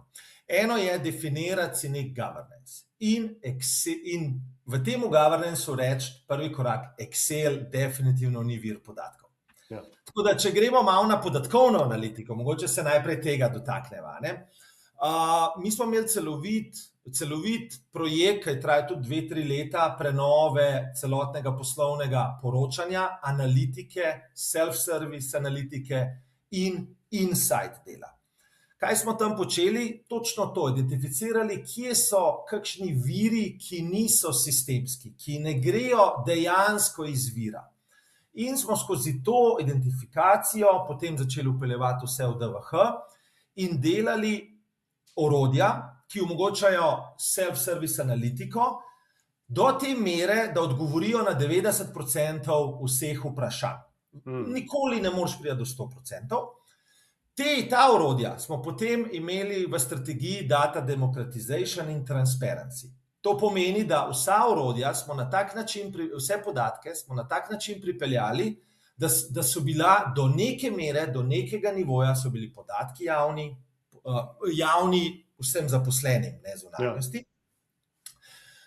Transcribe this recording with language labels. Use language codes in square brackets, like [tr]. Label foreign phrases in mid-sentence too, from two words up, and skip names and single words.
[sl] Eno je definirati si nek governance in v temu governance reči prvi korak, Excel definitivno ni vir podatkov. Ja. Tako da, če gremo malo na podatkovno analitiko, mogoče se najprej tega dotakneva, ne? Mi smo imeli celovit projekt, ki je trajal tudi 2-3 leta, prenove celotnega poslovnega poročanja, analitike, self-service analitike in insight dela. Kaj smo tam počeli? Točno to, identificirali, kje so kakšni viri, ki niso sistemski, ki ne grejo dejansko iz vira. In smo skozi to identifikacijo potem začeli vpeljevati vse v DVH in delali orodja, ki omogočajo self-service analitiko, do te mere, da odgovorijo na 90% vseh vprašanj. Nikoli ne moreš priti do 100%. Ta orodja smo potem imeli v strategiji Data Democratization in Transparency. To pomeni, da vsa orodja smo na tak način, vse podatke smo na tak način pripeljali, da so bila do neke mere, do nekega nivoja so bili podatki javni vsem zaposlenim, ne zunanjosti.